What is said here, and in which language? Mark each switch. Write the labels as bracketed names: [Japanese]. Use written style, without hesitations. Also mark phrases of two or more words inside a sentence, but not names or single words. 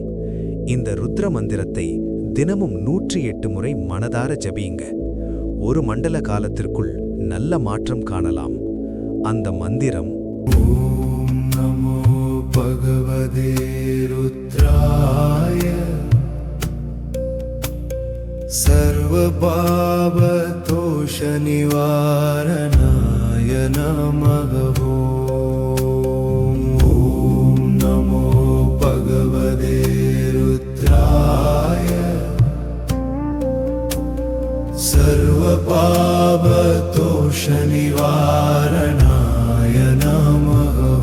[Tamil] இந்த ருத்ர மந்திரத்தை தினமும் 108 முறை மனதார ஜபியுங்க. ஒரு மண்டல காலத்திற்குள் நல்ல மாற்றம் காணலாம். அந்த மந்திரம் [Sanskrit] ॐ नमो भगवते रुद्राय सर्वपापदोष निवारणाय नमः। ओम नमो भगवते रुद्राय सर्वपापदोष निवारणाय नमः।